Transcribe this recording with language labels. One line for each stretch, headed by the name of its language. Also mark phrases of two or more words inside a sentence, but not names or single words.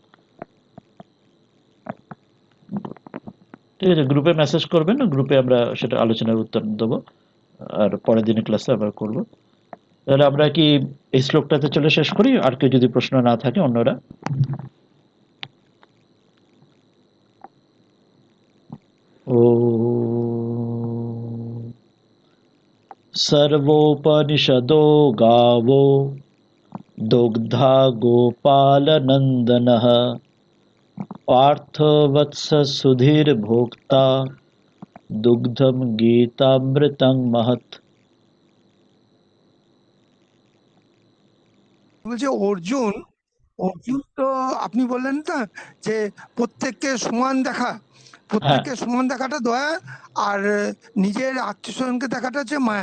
Bangla: ঠিক আছে, গ্রুপে মেসেজ করবেন, গ্রুপে আমরা সেটা আলোচনার উত্তর দেবো, আর পরের দিনের ক্লাসে আবার করব। তাহলে আমরা কি এই শ্লোকটাতে চলে শেষ করি? আর কেউ যদি প্রশ্ন না থাকে অন্যরা।
Sanskrit: ও सर्वोपनिषदो गावो दुग्धा गोपालनन्दनः पार्थवत्स सुधीर्भोक्ता দুগ্ধম গীতামৃতং মহৎ।
Bangla: বলছে অর্জুন, অর্জুন তো আপনি বললেন না যে প্রত্যেককে সমান দেখা, হ্যাঁ, প্রত্যেককে সমান দেখাটা দয়া, আর নিজের আত্মীয় স্বজনকে দেখাটা হচ্ছে মায়া।